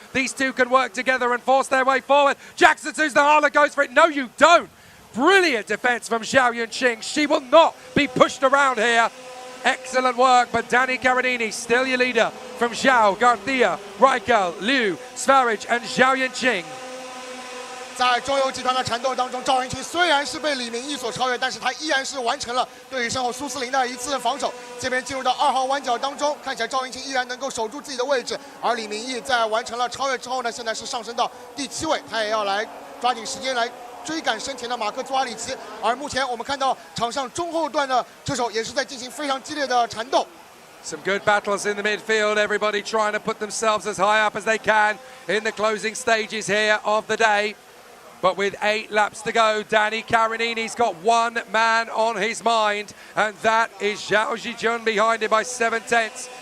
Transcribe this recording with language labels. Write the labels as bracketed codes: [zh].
[en] These two can work together and force their way forward. Jackson Susan Harlow goes for it. No, you don't. Brilliant defense from Zhao Yunqing. She will not be pushed around here. Excellent work, but Danny Carinini still your leader from Zhao, Garcia, Raikal, Liu, Svarich and Zhao Yunqing. [zh] 在中游集团的缠斗当中，赵云清虽然是被李明义所超越，但是他依然是完成了对于身后苏斯林的一次防守。这边进入到2号弯角当中，看起来赵云清依然能够守住自己的位置，而李明义在完成了超越之后呢，现在是上升到第7位，他也要来抓紧时间来 追赶身前的马克佐瓦里奇，而目前我们看到场上中后段的车手也是在进行非常激烈的缠斗。 [en] Some good battles in the midfield. Everybody trying to put themselves as high up as they can in the closing stages here of the day. But with 8 laps to go, Danny Carinini's got one man on his mind, and that is Zhao Zijun behind him by 7 tenths.